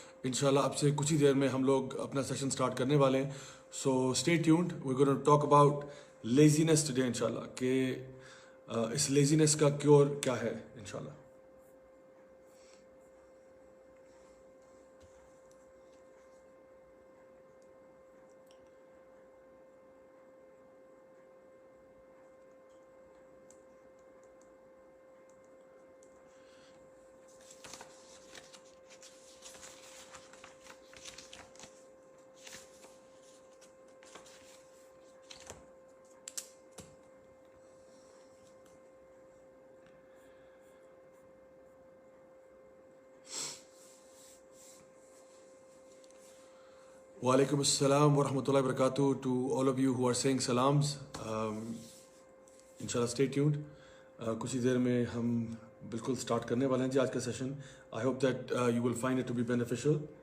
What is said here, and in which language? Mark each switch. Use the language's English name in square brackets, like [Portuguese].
[Hindi] Inshallah, अब से कुछ ही देर में हम लोग अपना सेशन स्टार्ट करने वाले हैं. [English] So stay tuned. We're going to talk about laziness today, inshallah. [Hindi] कि इस laziness का cure क्या है, inshallah. [English] Walaikum assalam wa rahmatullahi wa barakatuh to all of you who are saying salams. Inshallah, stay tuned. [Hindi] कुछ ही देर में हम बिल्कुल start करने वाले हैं जी आज का session. [English] I hope that you will find it to be beneficial.